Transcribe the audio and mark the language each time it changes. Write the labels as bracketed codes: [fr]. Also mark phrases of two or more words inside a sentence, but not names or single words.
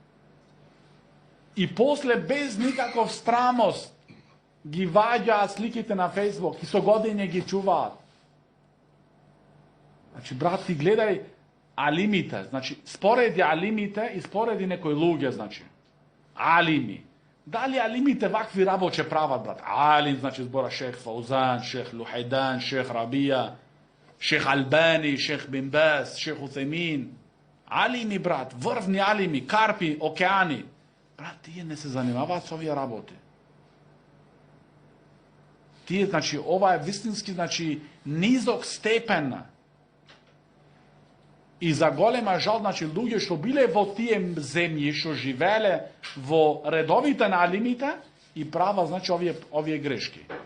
[mk] И после, без никаков страмост, ги ваѓаат сликите на Фейсбук и со години ги чуваат. Значи, брат, ти гледај алимите, значи, спореди алимите и спореди некои луѓе, значи, алими. Дали алимите вакви работи прават, брат? Алим, значи, збора шех Фаузан, шех Лухайдан, шех Рабија, шех Албани, шех Бин Баз, шех Уцемин. Алими, брат, врвни алими, карпи, океани. Брат, тие не се занимаваат со овие работи. Тие, значи, ова е вистински, значи, низок степен. И за голема жал, значи, луѓе што биле во тие земји, што живееле во редовите на алимите и права, значи, овие грешки.